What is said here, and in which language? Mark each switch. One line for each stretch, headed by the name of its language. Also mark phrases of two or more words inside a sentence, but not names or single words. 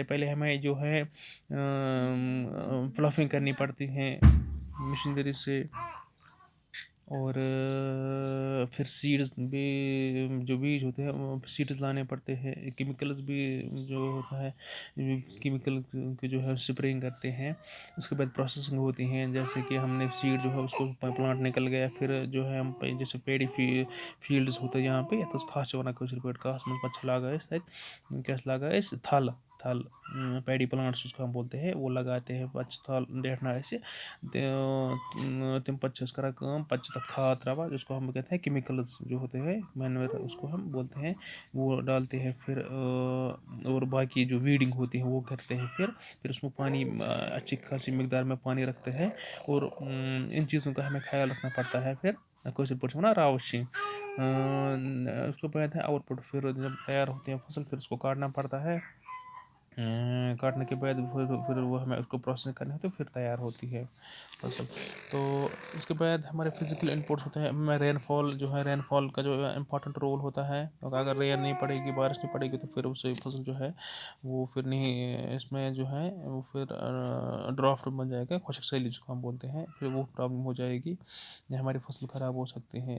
Urdu: پہلے ہمیں جو ہے پلافنگ کرنی پڑتی ہیں مشینری سے، اور پھر سیڈز بھی جو بیج ہوتے ہیں سیڈز لانے پڑتے ہیں. کیمیکلز بھی جو ہوتا ہے کیمیکل کی جو ہے اسپرینگ کرتے ہیں. اس کے بعد پروسیسنگ ہوتی ہیں، جیسے کہ ہم نے سیڈ جو ہے اس کو پلانٹ نکل گیا، پھر جو ہے ہم جیسے
English: paddy fields
Urdu: ہوتے ہیں یہاں پہ
Kashmiri: یتھ کھاس ونان کٲشِر پٲٹھۍ کھاس منٛز پتہٕ چھِ لاگان أسۍ تَتہِ کیاہ چھِ لاگان أسۍ تھل
English: paddy plants
Urdu: جس کو ہم بولتے ہیں وہ لگاتے ہیں.
Kashmiri: پتہٕ چھِ تھل ڈیٹھنا اسہِ تم پتہٕ چھِ أسۍ کران کٲم، پتہٕ چھِ تتھ کھاد تراوان
Urdu: جس کو ہم کہتے ہیں کیمیکلز جو ہوتے ہیں مینور اس کو ہم بولتے ہیں، وہ ڈالتے ہیں. پھر اور باقی جو ویڈنگ ہوتی ہے وہ کرتے ہیں. پھر اس میں پانی اچھی خاصی مقدار میں پانی رکھتے ہیں، اور ان چیزوں کا ہمیں خیال رکھنا پڑتا ہے.
Kashmiri: پھر کٲشِر پٲٹھۍ چھِ وَنان راوٕچھِنۍ.
Urdu: اس کو بعد ہے آؤٹ پٹ. پھر جب تیار ہوتے ہیں فصل پھر اس کو کاٹنا پڑتا ہے. کاٹنے کے بعد پھر وہ ہمیں اس کو پروسیسنگ کرنی ہوتی ہے، پھر تیار ہوتی ہے فصل. تو اس کے بعد ہمارے
English: physical inputs
Urdu: ہوتے ہیں. ہمیں
English: rain fall
Urdu: جو ہے،
English: rain fall
Urdu: کا جو
English: important role
Urdu: ہوتا ہے، کیونکہ اگر رین نہیں پڑے گی، بارش نہیں پڑے گی تو پھر اس سے فصل جو ہے وہ پھر نہیں، اس میں جو ہے وہ پھر ڈرافٹ بن جائے گا، خشک سالی جس کو ہم بولتے ہیں، پھر وہ پرابلم ہو جائے گی یا ہماری فصل خراب ہو سکتے ہیں.